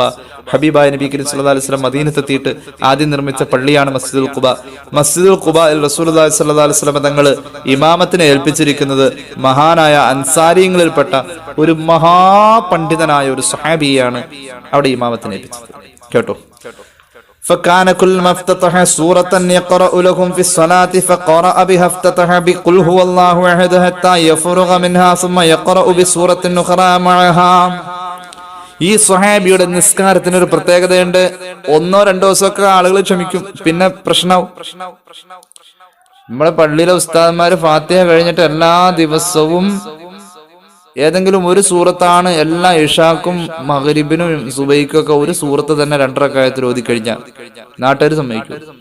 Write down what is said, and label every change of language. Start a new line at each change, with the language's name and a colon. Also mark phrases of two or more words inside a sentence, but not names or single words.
Malayalam: ഹബീബായ നബി കരീം
Arabic: صلى الله عليه وسلم
Malayalam: മദീനത്തെത്തിയിട്ട് ആദ്യം നിർമ്മിച്ച പള്ളിയാണ് മസ്ജിദുൽ ഖുബാ. മസ്ജിദുൽ ഖുബായിൽ
Arabic: رسول الله صلى الله عليه وسلم
Malayalam: തങ്ങൾ ഇമാമത്തിനെ ഏൽപ്പിച്ചിരിക്കുന്നത് മഹാനായ അൻസാരികളിൽപ്പെട്ട ഒരു മഹാപണ്ഡിതനായ ഒരു സ്വഹാബിയാണ് അവിടെ ഇമാമത്തിനെ ഏൽപ്പിച്ചത്. കേട്ടോ.
Arabic: فكان كل ما افتتح سورة يقرأ لهم في الصلاة فقرأ بها افتتح بقل هو الله أحد حتى يفرغ منها ثم يقرأ بسورة أخرى معها.
Malayalam: ഈ സ്വഹാബിയുടെ നിസ്കാരത്തിന് ഒരു പ്രത്യേകതയുണ്ട്. 1-2 ദിവസമൊക്കെ ആളുകൾ ക്ഷമിക്കും, പിന്നെ പ്രശ്നവും. നമ്മളെ പള്ളിയിലെ ഉസ്താദന്മാര് ഫാത്തിഹ കഴിഞ്ഞിട്ട് എല്ലാ ദിവസവും ഏതെങ്കിലും ഒരു സൂറത്താണ് എല്ലാ ഇഷാക്കും മഗ്രിബിനും സുബൈക്കും ഒക്കെ ഒരു സൂറത്ത് തന്നെ 2 റക്അത്തിൽ ഓതി കഴിഞ്ഞാൽ നാട്ടുകാർ സമ്മതിക്കും.